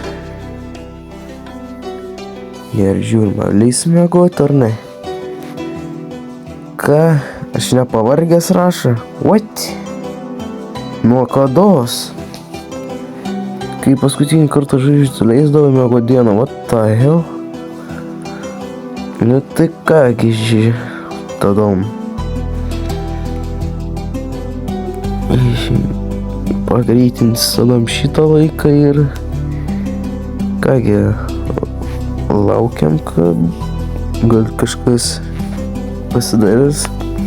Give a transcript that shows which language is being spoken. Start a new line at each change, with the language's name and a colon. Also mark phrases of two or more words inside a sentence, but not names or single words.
Lithuanian: Gerai, žiūrim, ar leisim miegoti ar ne. Ką? Aš nepavargęs rašo? What? Nuo kados? Kai paskutinį kartą žaidžiu leisdavau miegoti dieną,
English: what the hell?
Lithuanian: Nu tai kągi tadom. Pagreitins tadom šitą laiką ir kągi laukiam, kad gal kažkas pasidarys.